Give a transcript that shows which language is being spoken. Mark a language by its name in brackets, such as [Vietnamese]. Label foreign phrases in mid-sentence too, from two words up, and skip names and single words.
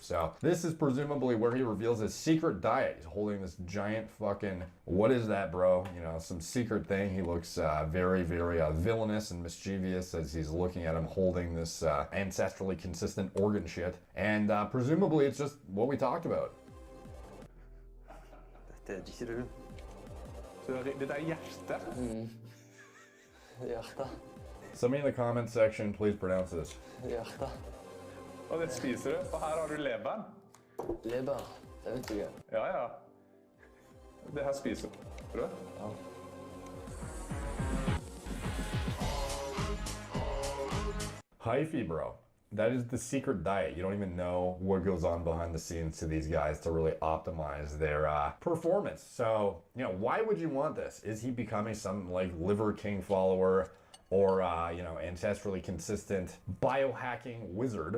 [English] So this is presumably where he reveals his secret diet. He's holding this giant fucking, what is that, bro? You know, some secret thing. He looks very, very villainous and mischievous as he's looking at him holding this ancestrally consistent organ shit. And presumably it's just what we talked about. [Norwegian] Dette er ikke du. Så det er hjertet? Hjertet. [English] Somebody in the comment section, please pronounce this. [Norwegian] Hjertet. Og det spiser du, for her har du leveren. Leber. Det vet du ikke. Ja, ja. Det her spiser du. Ja. [English] Hyphy, bro. That is the secret diet. You don't even know what goes on behind the scenes to these guys to really optimize their performance. So, you know, why would you want this? Is he becoming some like Liver King follower or, you know, ancestrally consistent biohacking wizard?